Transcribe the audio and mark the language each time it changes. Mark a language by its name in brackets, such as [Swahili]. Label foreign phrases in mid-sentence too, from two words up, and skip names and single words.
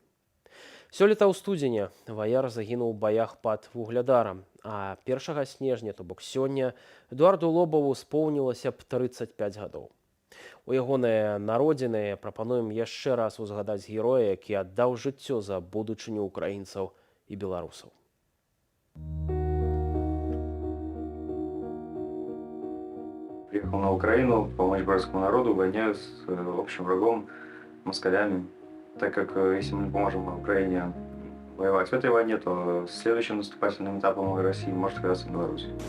[Belarusian] Сёлета ў студзені ваяр загінуў у баях пад Вугледарам, а 1 снежня, то бок сёння, Эдуарду Лобаву споўнілася б 35 гадоў. У ягоныя народзіны прапануем яшчэ раз узгадаць героя, які аддаў жыццё за будучыню украінцаў і беларусаў. [Russian] Приехал на Украину помочь братскому народу в войне с общим врагом, москалями. Так как если мы не поможем Украине воевать в этой войне, то следующим наступательным этапом России может оказаться Беларусь.